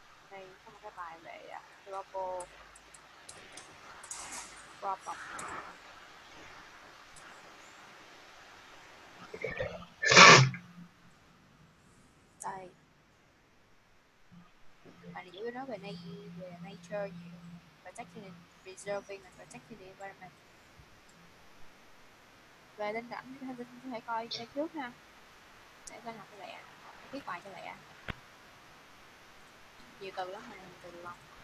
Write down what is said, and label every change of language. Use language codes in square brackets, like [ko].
[vi] Đây có một cái bài về global problem. Đây. Bài này chủ yếu nói về nature nhiều. [en] Protecting and preserving and protecting the environment. [vi] Về Linh rảnh thì Linh có thể coi đây trước ha. Để Linh học cho lẹ. Viết bài cho lẹ. Nhiều từ lắm mà nhiều từ lắm.